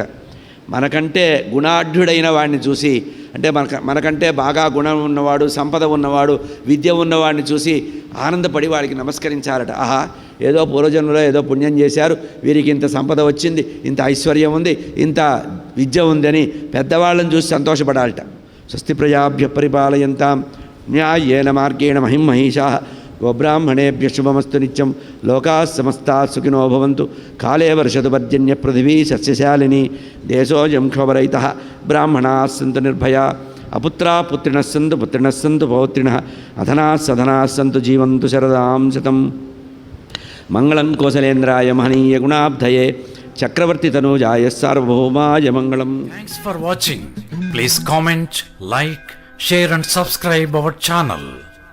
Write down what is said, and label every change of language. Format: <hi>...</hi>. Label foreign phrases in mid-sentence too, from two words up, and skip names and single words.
<te>మనకంటే గుణాఢ్యుడైన వాడిని చూసి, అంటే మనకంటే బాగా గుణం ఉన్నవాడు, సంపద ఉన్నవాడు, విద్య ఉన్నవాడిని చూసి ఆనందపడి వాడికి నమస్కరించాలట. ఆహా, ఏదో పూర్వజన్మలో ఏదో పుణ్యం చేశారు, వీరికి ఇంత సంపద వచ్చింది, ఇంత ఐశ్వర్యం ఉంది, ఇంత విద్య ఉందని పెద్దవాళ్ళని చూసి సంతోషపడాలట.</te> <sa>స్వస్తి ప్రజాభ్య పరిపాలయంతాం న్యాయేన మార్గేణ మహిమహీషా గోబ్రాహ్మణేభ్య శుభమస్తు నిత్యం. లోకా సమస్తా సుఖినో భవంతు. కాలే వర్షతు పర్జన్య పృథివీ సస్యశాలిని. దేశోజం క్షోభరహితః బ్రాహ్మణాः సంతు నిర్భయా. అపుత్రాः పుత్రిణः సంతు పుత్రిణः సంతు పౌత్రిణः. అధనాः సధనాः సంతు జీవంతు శరదాం శతం. మంగళం కోసలేంద్రాయ మహనీయ గుణాబ్ధయే చక్రవర్తి తనూజాయ సార్వభౌమాయ మంగళం.</sa> <en>Thanks for watching. Please comment, like, share and subscribe our channel.</en>